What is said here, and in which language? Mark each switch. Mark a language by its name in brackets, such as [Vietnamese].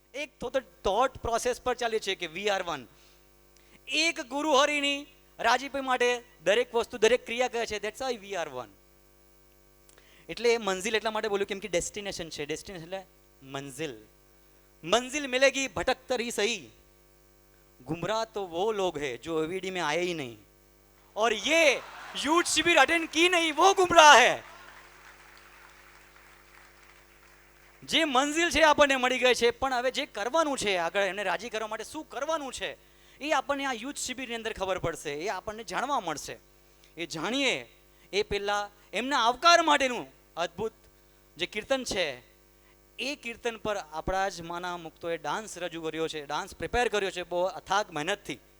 [Gujarati] એક thought process પર ચાલીએ છીએ કે [English] We are one. [Gujarati] એક ગુરુ હરિની રાજીપી માટે દરેક વસ્તુ, દરેક ક્રિયા કહે છે. [English] That's why we are one. [Gujarati] એટલે મંઝિલ એટલા માટે બોલ્યું કેમ કે ડેસ્ટિનેશન છે. ડેસ્ટિનેશન એટલે મંઝિલ. [Hindi] મંઝિલ મિલેગી ભટકतर ही सही, गुमराह तो वो लोग हैं जो एवीडी में आए ही नहीं, और ये यूथ शिविर अटेंड की नहीं, वो गुमराह है. [Gujarati] જે મંઝિલ છે આપણને મળી ગઈ છે, પણ હવે જે કરવાનું છે આગળ, એને રાજી કરવા માટે શું કરવાનું છે, એ આપણને આ યુથ શિબિરની અંદર ખબર પડશે, એ આપણને જાણવા મળશે. એ જાણીએ એ પહેલા એમના આવકાર માટેનું અદ્ભુત જે કીર્તન છે, એ કીર્તન પર આપણા જ માના મુક્તોએ ડાન્સ રજૂ કર્યો છે, ડાન્સ પ્રિપેર કર્યો છે બહુ અથાગ મહેનતથી.